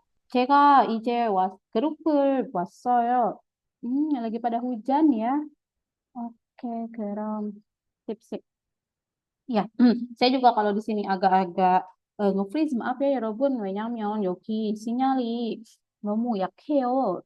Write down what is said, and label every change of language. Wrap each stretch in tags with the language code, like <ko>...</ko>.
<ko>제가 이제 그룹을 왔어요.</ko> <id>lagi pada hujan ya. Oke, 그럼 sip sip. Ya, saya juga kalau di sini agak-agak nge-freeze. Maaf ya, 여러분.</id> <ko>왜냐면 여기 sinyal이 너무 약해요.</ko>